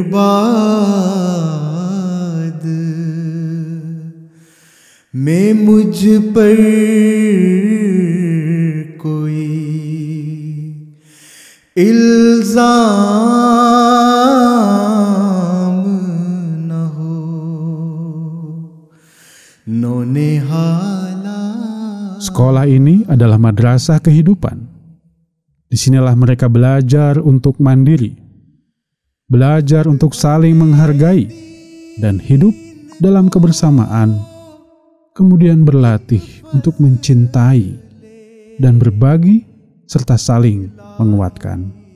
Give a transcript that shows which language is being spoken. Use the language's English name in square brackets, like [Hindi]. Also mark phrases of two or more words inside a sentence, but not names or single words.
[Urdu] بعد میں مجھ پر کوئی الزام نہ ہو نونہالا. [Indonesian] Sekolah ini adalah madrasah kehidupan. Disinilah mereka belajar untuk mandiri, belajar untuk saling menghargai, dan hidup dalam kebersamaan, kemudian berlatih untuk mencintai dan berbagi serta saling menguatkan.